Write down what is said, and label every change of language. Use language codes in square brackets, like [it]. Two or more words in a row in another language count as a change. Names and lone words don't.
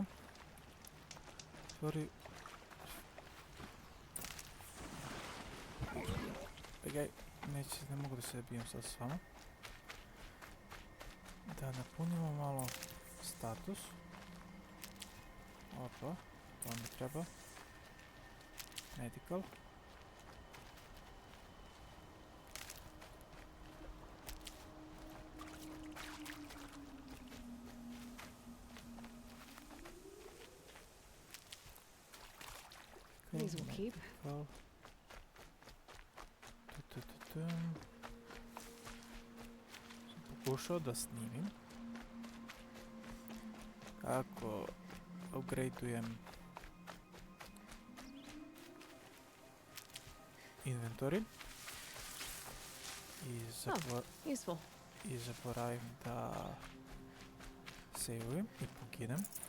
[sr] Sorry. Ne mogu da se bijem sad s vama. Da napunimo malo status. Opa, to mi treba. [en] Medical. These will keep. [sr] Sam pokušao da snimim kako upgradeujem inventory i zaboravim da saveujem i poginem